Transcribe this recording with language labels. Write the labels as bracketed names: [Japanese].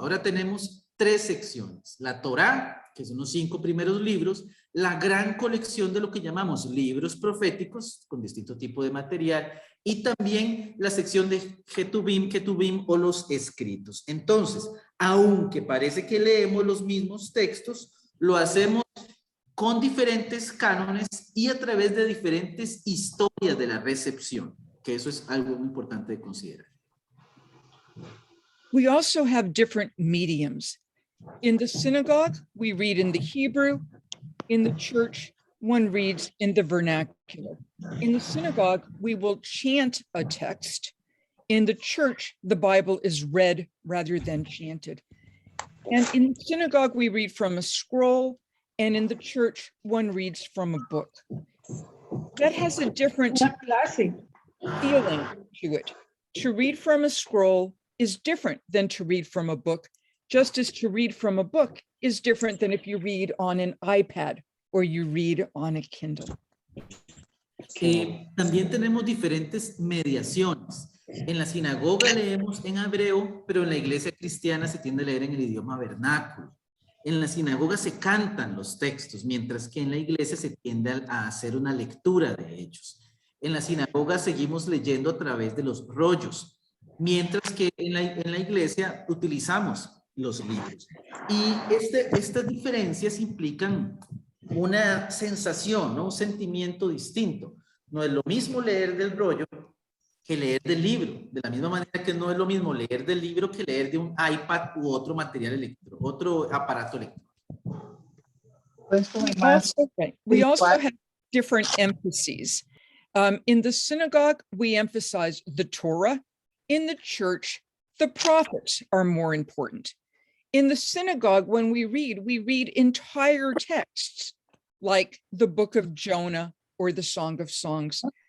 [Spanish] Ahora tenemos 3 secciones. La Torá, que son los 5 primeros libros, la gran colección de lo que llamamos libros proféticos, con distinto tipo de material, y también la sección de Ketuvim o los escritos. Entonces, aunque parece que leemos los mismos textos, lo hacemos con diferentes cánones y a través de diferentes historias de la recepción, que eso es algo muy importante de considerar. [English] We also have different mediums. In the synagogue, we read in the Hebrew. In the church, one reads in the vernacular. In the synagogue, we will chant a text. In the church, the Bible is read rather than chanted. And in the synagogue, we read from a scroll, and in the church, one reads from a book. That has a different feeling to it. To read from a scroll is different than to read from a book, just as to read from a book is different than if you read on an iPad or you read on a Kindle. [Spanish] También tenemos diferentes mediaciones. En la sinagoga leemos en hebreo, pero en la iglesia cristiana se tiende a leer en el idioma vernáculo. En la sinagoga se cantan los textos, mientras que en la iglesia se tiende a hacer una lectura de ellos. En la sinagoga seguimos leyendo a través de los rollos, mientras que en la iglesia utilizamos los libros. Y estas diferencias implican una sensación, ¿no? Un sentimiento distinto. No es lo mismo leer del rollo que leer del libro, de la misma manera que no es lo mismo leer del libro que leer de un iPad u otro material electrónico, otro aparato electrónico. [English] We also have different emphases. In the synagogue, we emphasize the Torah. In the church, the prophets are more important. In the synagogue, when we read entire texts, like the book of Jonah or the Song of Songs.